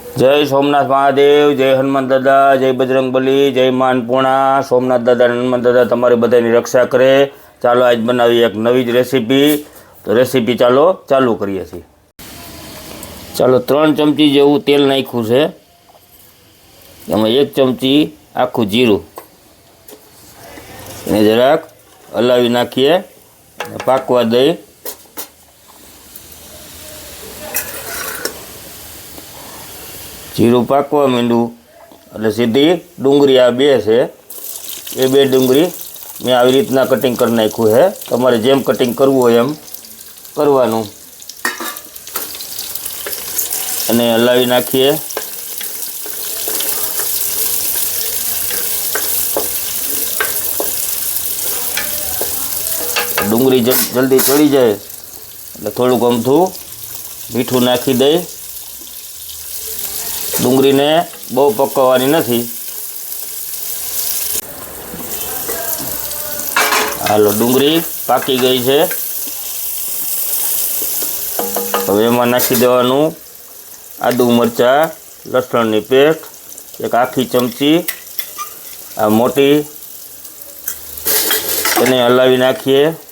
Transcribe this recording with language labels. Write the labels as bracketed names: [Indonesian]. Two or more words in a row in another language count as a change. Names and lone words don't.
[Gujarati] જય સોમનાથ મહાદેવ, જય હનુમાન દાદા, જય બજરંગબલી, જય માનપૂર્ણા। સોમનાથ દાદા હનુમાન દાદા તમારી બધાની રક્ષા કરે। ચાલો આજ બનાવી એક નવી જ રેસિપી। તો રેસિપી ચાલો ચાલુ કરીએ છીએ। ચાલો 3 ચમચી જેવું તેલ નાખ્યું છે। એમાં 1 ચમચી આખું જીરું એને જરાક હલાવી નાખીએ, પાકવા દઈ। જીરું પાકવા માંડ્યું એટલે સીધી ડુંગળી आ 2 છે। એ 2 ડુંગળી મેં આવી રીતના કટિંગ કરી નાખ્યું છે। તમારે જેમ કટિંગ કરવું હોય એમ કરવાનું અને હલાવી નાખીએ। ડુંગળી જલ્દી ચડી જાય એટલે થોડુંક અમથું મીઠું નાખી દઈ। ડુંગળી ને બહુ પકવાની નહીં। હાલો ડુંગળી પાકી ગઈ છે। હવે એમાં નાખી દેવાનું આદુ મરચા લસણની પેસ્ટ, એક આખી ચમચી આ મોટી, એને હલાવી નાખીએ।